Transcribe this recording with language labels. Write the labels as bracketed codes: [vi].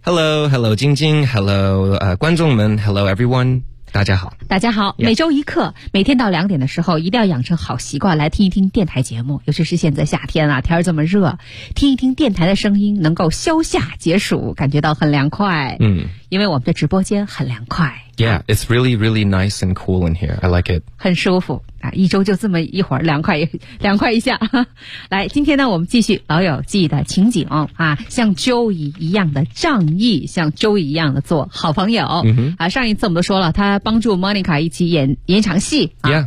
[en] Hello 晶晶， Hello 观众们， Hello everyone， [zh] 大家好、 [en] yeah. [zh] 每周一课，每天到两点的时候一定要养成好习惯，来听一听电台节目，尤其是现在夏天啊，天儿这么热，听一听电台的声音能够消夏解暑，感觉到很凉快。嗯、mm. 因为我们的直播间很凉快。 [en] Yeah, it's really, really nice and cool in here. I like it. [zh] 很舒服啊，一周就这么一会儿凉快，凉快一下。来，今天呢，我们继续老友记的情景啊，像 Joey 一样的仗义，像 Joey 一样的做好朋友。嗯、mm-hmm. 啊，上一次我们都说了，他帮助 Monica 一起演场戏。啊、